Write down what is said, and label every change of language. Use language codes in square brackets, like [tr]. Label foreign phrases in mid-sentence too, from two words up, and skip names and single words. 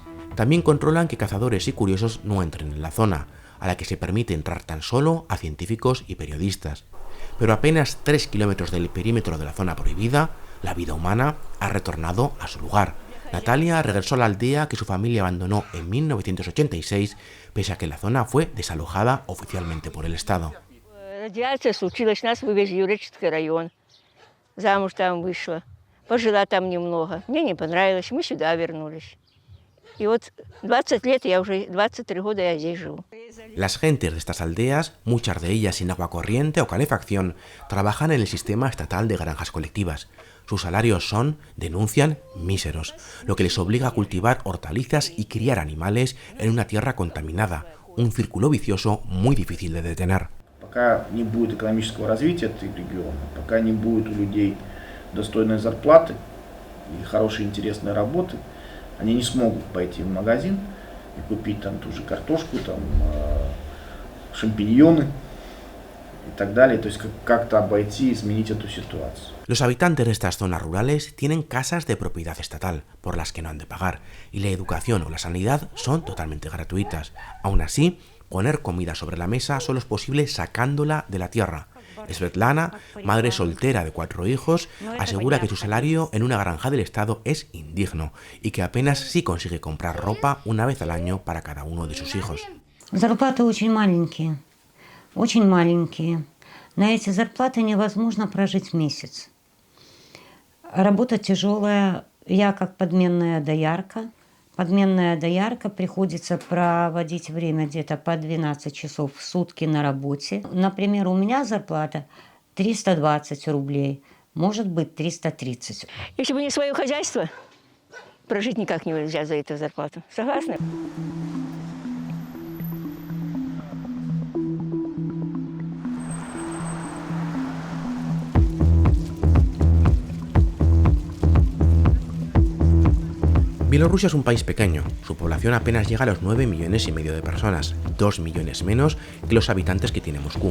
[es] También controlan que cazadores y curiosos no entren en la zona, a la que se permite entrar tan solo a científicos y periodistas. Pero a apenas 3 kilómetros del perímetro de la zona prohibida, la vida humana ha retornado a su lugar. Natalia regresó a la aldea que su familia abandonó en 1986, pese a que la zona fue desalojada oficialmente por el Estado. [ru] Радиация случилась, нас вывезли в Юреческий район. Замуж там вышла. Пожила там немного. Мне не понравилось, мы сюда вернулись. И вот 20 лет, 23 года я здесь живу. [es] Las gentes de estas aldeas, muchas de ellas sin agua corriente o calefacción, trabajan en el sistema estatal de granjas colectivas. Sus salarios son, denuncian, míseros, lo que les obliga a cultivar hortalizas y criar animales en una tierra contaminada, un círculo vicioso muy difícil de detener. [ru] Пока не будет экономического развития этого региона, пока не будет у людей достойной зарплаты и хорошей интересной работы, они не смогут пойти в магазин и купить там ту же картошку, там, шампиньоны и так далее. То есть как-то обойти и изменить эту ситуацию. [es] Los habitantes de estas zonas rurales tienen casas de propiedad estatal, por las que no han de pagar, y la educación o la sanidad son totalmente gratuitas. Aún así, poner comida sobre la mesa solo es posible sacándola de la tierra. Svetlana, madre soltera de 4 hijos, asegura que su salario en una granja del Estado es indigno y que apenas sí consigue comprar ropa una vez al año para cada uno de sus hijos. [ru] Зарплаты очень маленькие, очень маленькие. На эти зарплаты невозможно прожить месяц. Работа тяжелая, я как подменная доярка. Подменная доярка, приходится проводить время где-то по 12 часов в сутки на работе. Например, у меня зарплата 320 рублей, может быть 330. Если бы не свое хозяйство, прожить никак нельзя за эту зарплату. Согласны? [es] Bielorrusia es un país pequeño, su población apenas llega a los 9,5 millones de personas, 2 millones menos que los habitantes que tiene Moscú.